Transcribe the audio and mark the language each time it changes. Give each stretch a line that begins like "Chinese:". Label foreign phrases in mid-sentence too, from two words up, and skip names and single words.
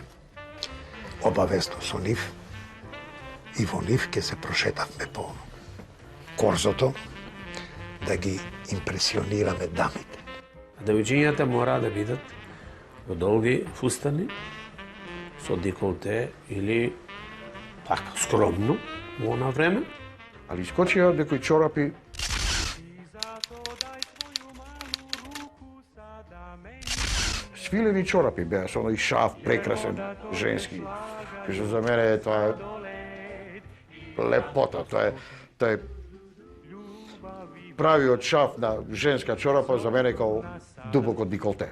Macedonian: Обавесно со нив и во нив ке се прошетавме по корзото да ги импресионираме дамите. Девојчињата мора да бидат во долги фустани со деколте или Така, скромно, во она време.
Serbian: Ali iskočio nekoj čorapi.
Macedonian: Свилени чорапи беа со оној шаф прекрасен женски. Што за мене тоа е лепота, тоа е правиот шаф на женска чорапа за мене
Serbian: као дубоко деколте.